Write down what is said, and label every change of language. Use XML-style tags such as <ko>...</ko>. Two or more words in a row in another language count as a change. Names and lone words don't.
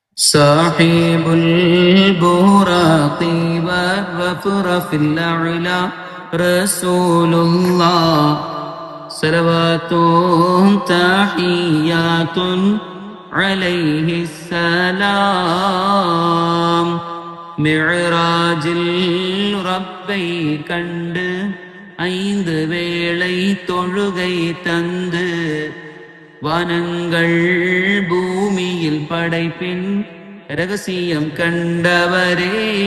<ar>صاحب البراق والرفرف الأعلى رسول الله صلوات تحيات عليه السلام.</ar> <ta>மிዕராஜில் ரப்பை கண்டு 5 வேளை தொழுகை தந்து வானங்கள் பூமியில் படைப்பின் ரகசியம் கண்டவரே.</ta>